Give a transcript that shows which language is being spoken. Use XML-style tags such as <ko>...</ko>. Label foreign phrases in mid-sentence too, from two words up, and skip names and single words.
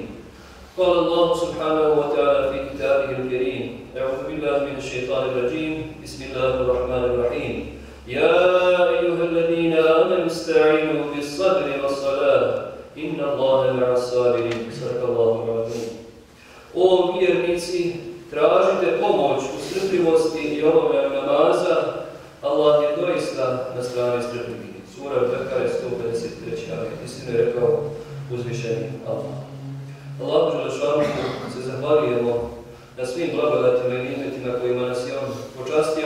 <ar>قال الله سبحانه وتعالى في كتابه الكريم: أعوذ بالله من الشيطان الرجيم بسم الله الرحمن الرحيم يا أيها الذين آمنوا استعينوا بالصبر والصلاة إن الله مع الصابرين. صدق الله العظيم.</ar> <bs>O vjernici, tražite pomoć u strpljivosti i obavljanju namaza, Allah je doista na strani strpljivih. Sura Al-Bekare 153. ajet. Istinu je rekao uzvišeni Allah. Allahu dželešanu se zahvaljujemo na svim blagodatima i nimetima kojima nas je On počastio.</bs>